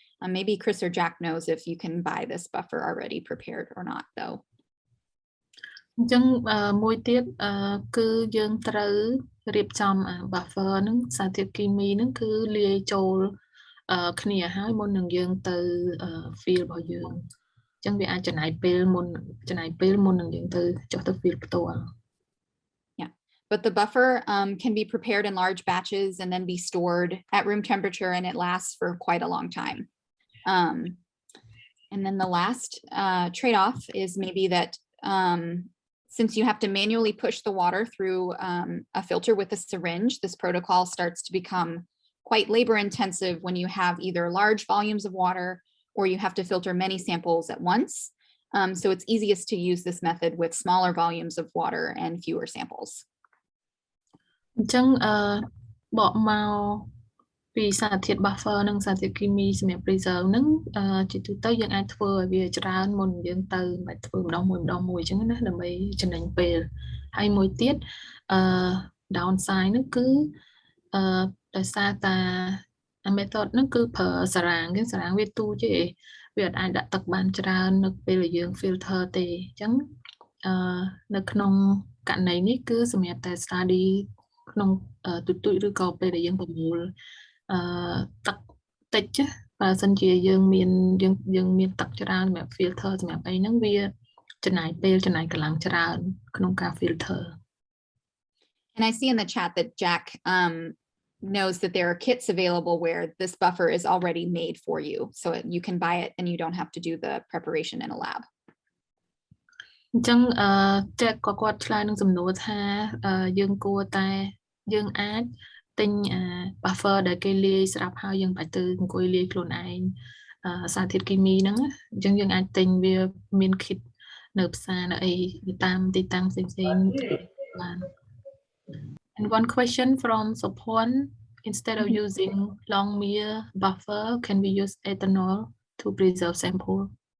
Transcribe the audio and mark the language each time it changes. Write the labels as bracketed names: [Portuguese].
[English] Maybe Chris or Jack knows if you can buy this buffer already prepared or not, though. [Khmer] អញ្ចឹងមួយទៀតគឺយើងត្រូវរៀបចំ buffer ហ្នឹងសារធាតុគីមីហ្នឹងគឺលាយចូលគ្នាហើយមុននឹងយើងទៅ field របស់យើងអញ្ចឹងវាអាចចំណាយពេលមុននឹងយើងទៅចុះទៅ field ផ្ទាល់ [English] Yeah, but the buffer can be prepared in large batches and then be stored at room temperature, and it lasts for quite a long time. And then the last trade-off is maybe that since you have to manually push the water through a filter with a syringe, this protocol starts to become quite labor intensive when you have either large volumes of water or you have to filter many samples at once. So it's easiest to use this method with smaller volumes of water and fewer samples. [Khmer] អញ្ចឹងបកមកពីសារធាតុ buffer និងសារធាតុគីមីសម្រាប់ preserve ហ្នឹងជាទូទៅយើងអាចធ្វើឲ្យវាច្រើនមុនយើងទៅមិនបាច់ធ្វើម្ដងមួយអញ្ចឹងណាដើម្បីចំណេញពេលហើយមួយទៀតdownside ហ្នឹងគឺ ដោយសារតា method ហ្នឹងគឺប្រើសារ៉ាងវាទូចទេវាអត់អាចដាក់ទឹកបានច្រើននៅពេលដែលយើង filter ទេអញ្ចឹងនៅក្នុងករណីនេះគឺសម្រាប់តែ study ក្នុងទូចឬក៏ពេលដែលយើងប្រមូលទឹកតិចបើសិនជាយើងមានទឹកច្រើនសម្រាប់ filter សម្រាប់អីហ្នឹងវាចំណាយពេលចំណាយកម្លាំងច្រើនក្នុងការ filter. [English] And I see in the chat that Jack knows that there are kits available where this buffer is already made for you. So you can buy it and you don't have to do the preparation in a lab. [Khmer] អញ្ចឹងគាត់ឆ្លើយនឹងសំណួរថាយើងគួរតែយើងអាចទិញ buffer ដែលគេលាយស្រាប់ហើយយើងបាច់ទៅអង្គុយលាយខ្លួនឯងសារធាតុគីមីហ្នឹងអញ្ចឹងយើងអាចទិញវាមាន kit នៅផ្សារនៅអីតាមទីតាំងផ្សេងបាន [English] And one question from Sopon, instead of using Longmire buffer, can we use ethanol to preserve sample?